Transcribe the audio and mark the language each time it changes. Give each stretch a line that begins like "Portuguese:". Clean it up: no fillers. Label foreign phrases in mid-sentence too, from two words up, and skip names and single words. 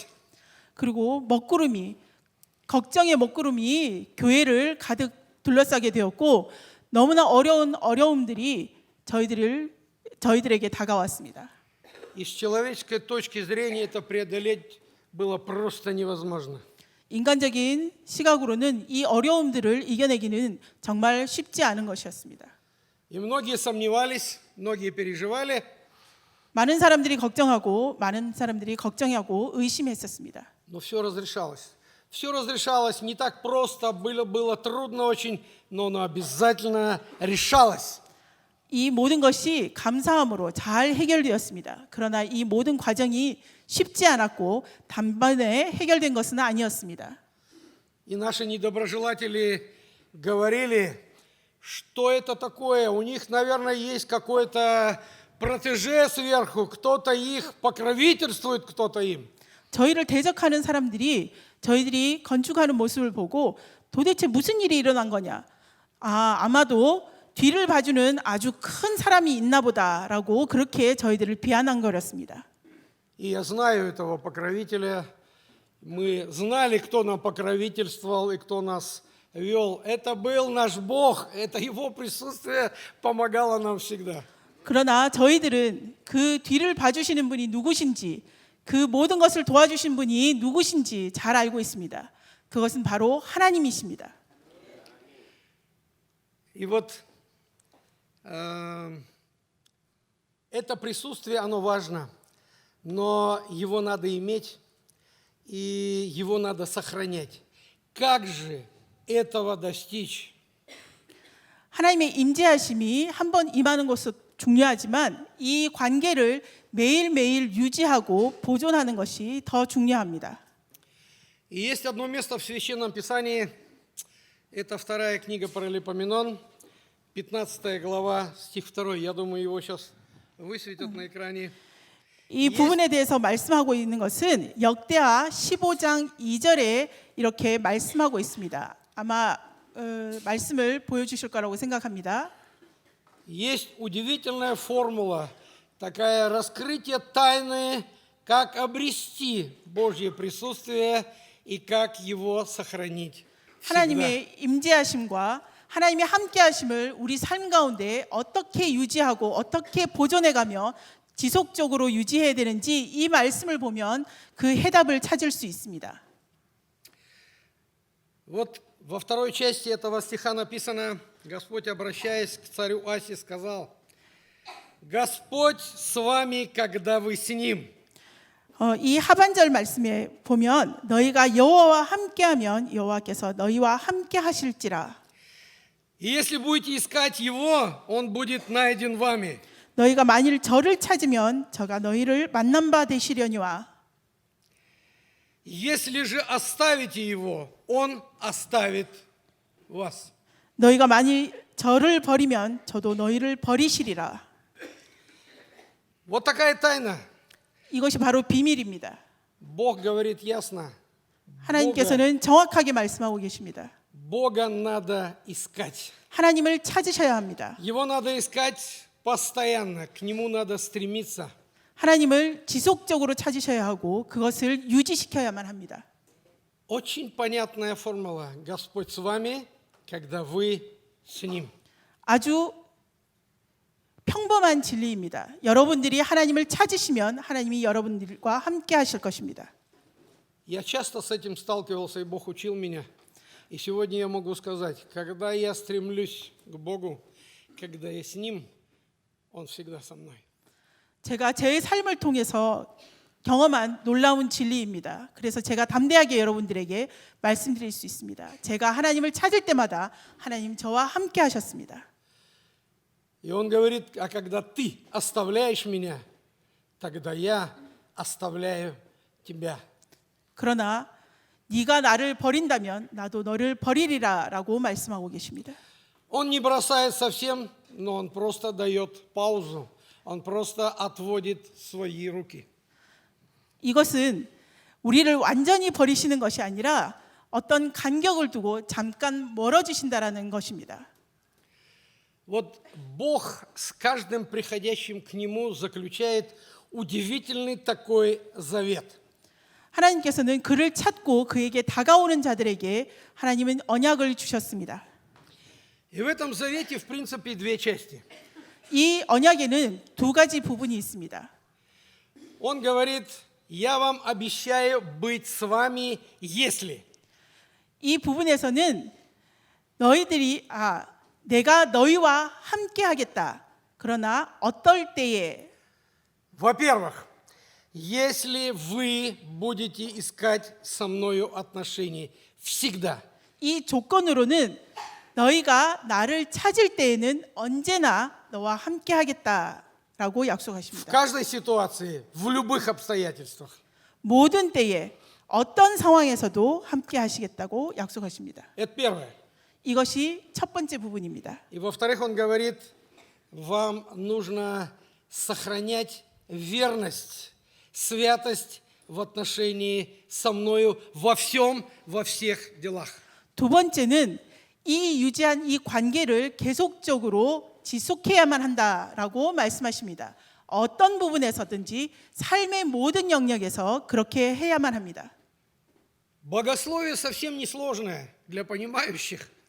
Korean: 그리고 걱정의 먹구름이 교회를 가득 둘러싸게 되었고 너무나 어려운 어려움들이 저희들에게 다가왔습니다.
Russian: И с человеческой точки зрения это преодолеть было просто невозможно.
Korean: 인간적인 시각으로는 이 어려움들을 이겨내기는 정말 쉽지 않은 것이었습니다.
Russian: И многие сомневались, многие переживали.
Korean: 많은 사람들이 걱정하고 의심했었습니다.
Russian: Но все разрешалось. Все разрешалось не так просто, было трудно очень, но оно обязательно решалось.
Korean: 이 모든 것이 감사함으로 잘 해결되었습니다. 그러나 이 모든 과정이 쉽지 않았고 단번에 해결된 것은 아니었습니다.
Russian: И наши недоброжелатели говорили, что это такое. У них, наверное, есть какой-то протеже сверху, кто-то их покровительствует, кто-то им.
Korean: 저희를 대적하는 사람들이 저희들이 건축하는 모습을 보고 도대체 무슨 일이 일어난 거냐? 아마도 뒤를 봐주는 아주 큰 사람이 있나 보다라고 그렇게 저희들을 비아냥거렸습니다.
Russian: И я знаю этого покровителя. Мы знали, кто нам покровительствовал и кто нас вел. Это был наш Бог. Это Его присутствие помогало нам всегда.
Korean: 그러나 저희들은 그 뒤를 봐주시는 분이 누구신지, 그 모든 것을 도와주신 분이 누구신지 잘 알고 있습니다. 그것은 바로 하나님이십니다.
Russian: И вот это присутствие, оно важно, но его надо иметь, и его надо сохранять. Как же этого достичь?
Korean: 하나님의 임재하심이 한번 임하는 것은 중요하지만 이 관계를 매일매일 유지하고 보존하는 것이 더 중요합니다.
Russian: И есть одно место в Священном Писании, это вторая книга Паралипоменон, 15 глава, стих 2. Я думаю, его сейчас высветят на экране.
Korean: 이 부분에 대해서 말씀하고 있는 것은 역대하 15장 2절에 이렇게 말씀하고 있습니다. 아마 말씀을 보여주실 거라고 생각합니다.
Russian: Есть удивительная формула, такая раскрытие тайны, как обрести Божье присутствие и как его сохранить. всегда.
Korean: 하나님의 임재하심과 하나님의 함께하심을 우리 삶 가운데 어떻게 유지하고 어떻게 보존해가며 지속적으로 유지해야 되는지 이 말씀을 보면 그 해답을 찾을 수 있습니다.
Russian: Вот во второй части этого стиха написано, Господь, обращаясь к царю Асе, сказал: «Господь с вами, когда вы с ним».
Korean: 이 하반절 말씀에 보면 너희가 여호와와 함께하면 여호와께서 너희와 함께하실지라.
Russian: И если будете искать Его, Он будет найден вами.
Korean: 너희가 만일 저를 찾으면 저가 너희를 만난 바 되시려니와.
Russian: Если же оставите Его, Он оставит вас.
Korean: 너희가 만일 저를 버리면 저도 너희를 버리시리라.
Russian: Вот такая тайна.
Korean: 이것이 바로 비밀입니다.
Russian: Бог говорит ясно.
Korean: 하나님께서는 정확하게 말씀하고 계십니다.
Russian: Бога надо искать.
Korean: 하나님을 찾으셔야 합니다.
Russian: Его надо искать постоянно. К Нему надо стремиться.
Korean: 하나님을 지속적으로 찾으셔야 하고 그것을 유지시켜야만 합니다.
Russian: Очень понятная формула. Господь с вами, когда вы с Ним.
Korean: 아주 평범한 진리입니다. 여러분들이 하나님을 찾으시면 하나님이 여러분들과 함께 하실 것입니다.
Russian: Я часто с этим сталкивался, и Бог учил меня. И сегодня я могу сказать, когда я стремлюсь к Богу, когда я с Ним, Он всегда со мной.
Korean: 제가 제 삶을 통해서 경험한 놀라운 진리입니다. 그래서 제가 담대하게 여러분들에게 말씀드릴 수 있습니다. 제가 하나님을 찾을 때마다 하나님 저와 함께 하셨습니다.
Russian: И Он говорит, а когда ты оставляешь меня, тогда я оставляю тебя.
Korean: 그러나 네가 나를 버린다면 나도 너를 버리리라라고 말씀하고 계십니다.
Russian: Он не бросает совсем, но Он просто дает паузу. Он просто отводит свои руки.
Korean: 이것은 우리를 완전히 버리시는 것이 아니라 어떤 간격을 두고 잠깐 멀어지신다라는 것입니다.
Russian: Вот Бог с каждым приходящим к Нему заключает удивительный такой завет.
Korean: 하나님께서는 그를 찾고 그에게 다가오는 자들에게 하나님은 언약을 주셨습니다.
Russian: И в этом завете, в принципе, две части.
Korean: 이 언약에는 두 가지 부분이 있습니다.
Russian: Он говорит, я вам обещаю быть с вами, если.
Korean: 이 부분에서는 내가 너희와 함께 하겠다. 그러나 어떨 때에
Russian: Во-первых, если вы будете искать со мною отношений всегда.
Korean: 이 조건으로는 너희가 나를 찾을 때에는 언제나 너와 함께 하겠다. 라고
Russian: в
Korean: 약속하십니다.
Russian: каждой ситуации, в любых обстоятельствах.
Korean: 모든 때에 어떤 상황에서도 함께 하시겠다고 약속하십니다.
Russian: Это первое.
Korean: 이것이 첫 번째 부분입니다.
Russian: И во-вторых, он говорит, вам нужно сохранять верность, святость в отношении со мною во всем, во всех делах.
Korean: 두 번째는 이 유지한 이 관계를 계속적으로 지속해야만 한다라고 말씀하십니다. 어떤 부분에서든지 삶의 모든 영역에서 그렇게 해야만 합니다.
Russian: Богословие совсем не сложное для понимающих.